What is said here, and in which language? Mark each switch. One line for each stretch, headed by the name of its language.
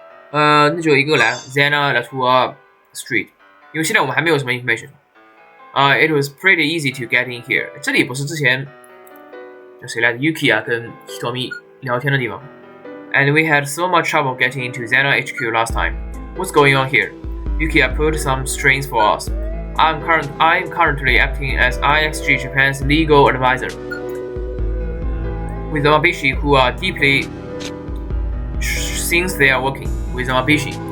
Chinese: 那就一个来 Xena Latua Street， 因为现在我们还没有什么 information。
English: It was pretty easy to get in here.
Chinese: 这里不是之前叫谁来的 Yuki 啊跟 Hitomi 聊天的地方。
English: And we had so much trouble getting into Xena HQ last time. What's going on here? Yukiya put some strings for us. I'm currently acting as IXG Japan's legal advisor. With Amabishi, who are deeply since they are working with Amabishi,